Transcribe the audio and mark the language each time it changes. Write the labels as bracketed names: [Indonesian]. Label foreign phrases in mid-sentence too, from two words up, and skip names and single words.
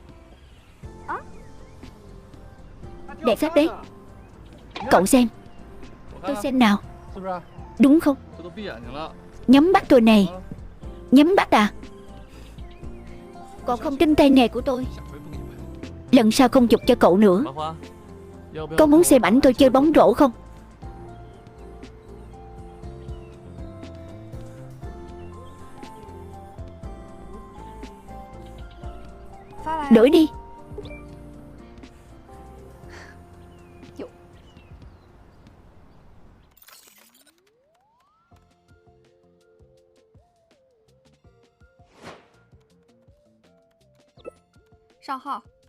[Vietnamese] Đẹp sát đấy. Cậu xem. Tôi xem nào. [Chinese] 是不是？ [Vietnamese] Đúng không? [Chinese] 这都闭眼睛了。 [Vietnamese] Nhắm mắt tôi này. 啊 Nhắm mắt à? Còn không tin tay nghề của tôi. [Chinese] 下回不给你拍。 [Vietnamese] Lần sau không chụp cho cậu nữa. [Chinese] 麻花，要不要 [Vietnamese] Có [Chinese] 和 [Vietnamese] muốn [Chinese] 我 [Vietnamese] xem [Chinese] 打 [Vietnamese] ảnh tôi chơi [Chinese] 球 [Vietnamese] bóng rổ không? [Chinese] 发来啊。 [Vietnamese] Đổi đi. [Chinese] 上号。